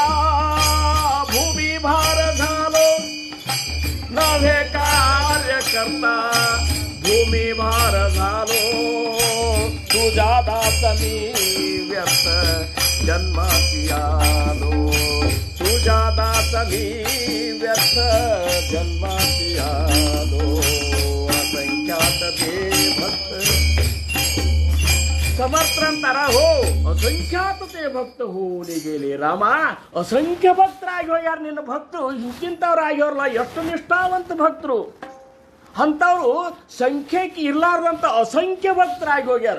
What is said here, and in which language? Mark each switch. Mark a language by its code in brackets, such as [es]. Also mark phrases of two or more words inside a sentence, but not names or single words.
[mr] भूमि भार झालो, नवे कार्यकर्ता भूमि भार झालो, तुझा दास मी व्यर्थ जन्माती आलो, तुझा दास मी व्यर्थ जन्माती आलो, असंख्यात ते भक्त ಸಮರ್ಥರಂತಾರ. हो असंख्यात ते भक्त होऊनि गेले. [kn] ರಾಮ ಅಸಂಖ್ಯ ಭಕ್ತರಾಗಿ ಹೋಗ್ಯಾರ ನಿನ್ನ ಭಕ್ತರು. ಇಂತಿಂಥವ್ರು ಆಗ್ಯಾರಲ್ಲ, ಎಷ್ಟು ನಿಷ್ಠಾವಂತ ಭಕ್ತರು. ಅಂಥವ್ರು ಸಂಖ್ಯೆಗೆ ಇರ್ಲಾರ್ದಂಥ ಅಸಂಖ್ಯ ಭಕ್ತರಾಗಿ ಹೋಗ್ಯಾರ.